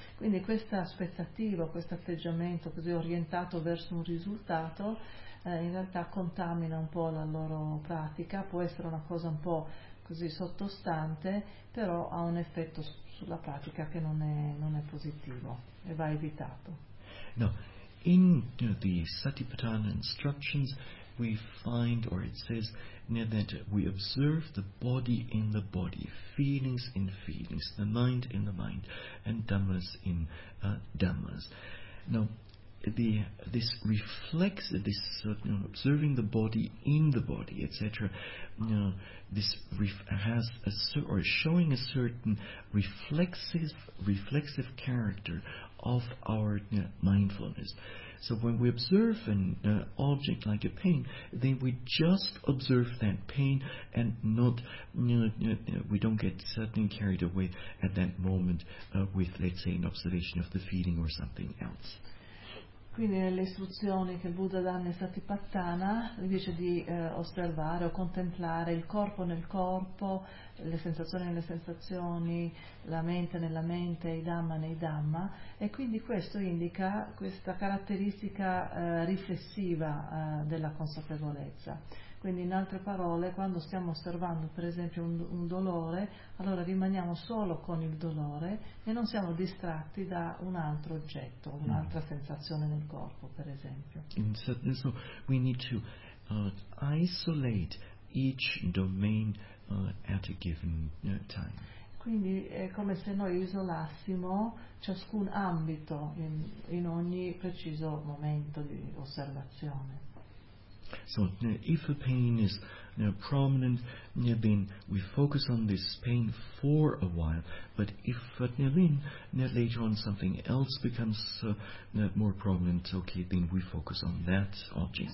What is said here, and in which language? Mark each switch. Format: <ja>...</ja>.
<it>Quindi questa aspettativa, questo atteggiamento così orientato verso un risultato, in realtà contamina un po' la loro pratica, può essere una cosa un po' così sottostante, però ha un effetto sulla pratica che non è positivo e va evitato.</it> <en>Now, in the Satipatthana instructions we find, or it says, that we observe the body in the body, feelings in feelings, the mind in the mind, and dhammas in dhammas. Now, this reflects this observing the body in the body, etc. This has a or showing a certain reflexive character of our mindfulness. So when we observe an object like a pain, then we just observe that pain, and not we don't get certainly carried away at that moment with, let's say, an observation of the feeling or something else.</en> <it>Quindi nelle istruzioni che il Buddha dà nel Satipatthana, invece di osservare o contemplare il corpo nel corpo, le sensazioni nelle sensazioni, la mente nella mente, i Dhamma nei Dhamma, e quindi questo indica questa caratteristica riflessiva della consapevolezza. Quindi in altre parole, quando stiamo osservando per esempio un dolore, allora rimaniamo solo con il dolore e non siamo distratti da un altro oggetto, un'altra sensazione nel corpo, per esempio.</it> <en>So we need to isolate each domain at a given time.</en> <it>Quindi è come se noi isolassimo ciascun ambito in ogni preciso momento di osservazione.</it> <en>So if a pain is prominent, then we focus on this pain for a while, but if later on something else becomes more prominent, okay, then we focus on that object.</en>